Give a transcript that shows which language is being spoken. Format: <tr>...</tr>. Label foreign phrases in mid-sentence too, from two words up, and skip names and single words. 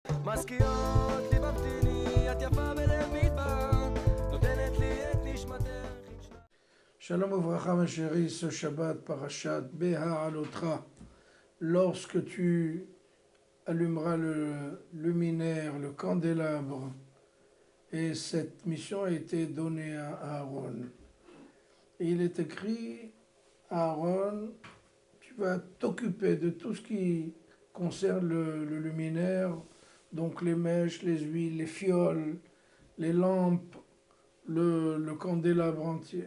<he>מזכירות לי במתיני, את יפה בלב מדבר, נותנת לי את נשמתך. שלום וברכה,</he> <fr>ma chérie, ce Shabbat, Parashat, Beha'alotcha, lorsque tu allumeras le luminaire, le candélabre, et cette mission a été donnée à Aaron. Et il est écrit, Aaron, tu vas t'occuper de tout ce qui concerne le luminaire, donc les mèches, les huiles, les fioles, les lampes, le candélabre entier.</fr>